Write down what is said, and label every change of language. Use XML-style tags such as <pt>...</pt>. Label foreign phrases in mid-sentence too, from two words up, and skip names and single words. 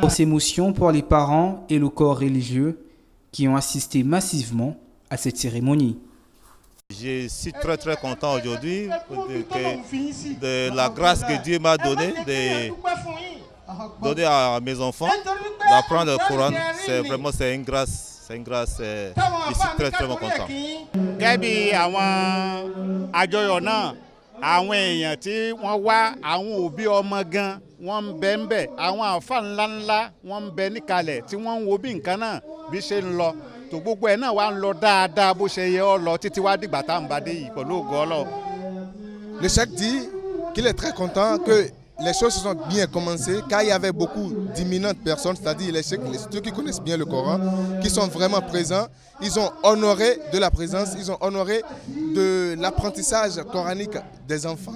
<fr>Grosse émotion pour les parents et le corps religieux qui ont assisté massivement à cette cérémonie. Je suis très content aujourd'hui de la grâce que Dieu m'a donnée de donner à mes enfants d'apprendre le Coran. C'est une grâce. Je suis très content.</fr> <yo>Àwọn èèyàn tí wọ́n wá àwọn òbí ọmọ gan wọ́n ń bẹ ńbẹ̀ àwọn àǹfà ńláńlá wọ́n ń bẹ níkàlẹ̀ tí wọ́n ń wo bí nǹkan náà bí ṣe ń lọ tó gbogbo ẹ̀ náà wá ń lọ dáadáa bó ṣe yẹ ọ́ lọ títí wá dìgbà tá à ń bá dé yìí pẹ̀lú ògo Ọlọ́run.</yo> <fr>Le cheikh dit qu'il est très content que les choses se sont bien commencées car il y avait beaucoup d'imminentes personnes, c'est-à-dire les cheikhs, ceux qui connaissent bien le Coran, qui sont vraiment présents. Ils ont honoré de la présence, ils ont honoré de l'apprentissage coranique des enfants.</fr>